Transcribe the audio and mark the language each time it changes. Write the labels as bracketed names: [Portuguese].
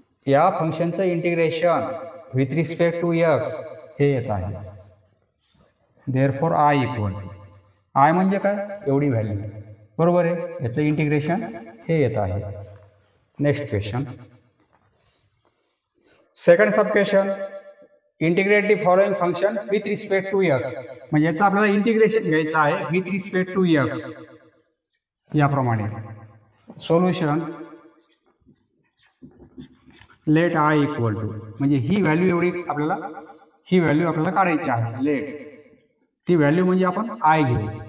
[Marathi] या फंक्शनचं integration [English] with respect to x [Marathi] हे येत आहे. [English] therefore I equal to, [Marathi] I म्हणजे काय, एवढी व्हॅल्यू, बरोबर आहे. याचं इंटिग्रेशन हे येत आहे. [English] Next question, second sub question, integrate the following function with respect to x. [Marathi] म्हणजे याचं आपल्याला इंटिग्रेशन घ्यायचं आहे [English] With respect to x. [Marathi] याप्रमाणे [English] solution let I equal to, [Marathi] म्हणजे ही व्हॅल्यू एवढी आपल्याला काढायची आहे. लेट ती व्हॅल्यू म्हणजे आपण आय घेऊ.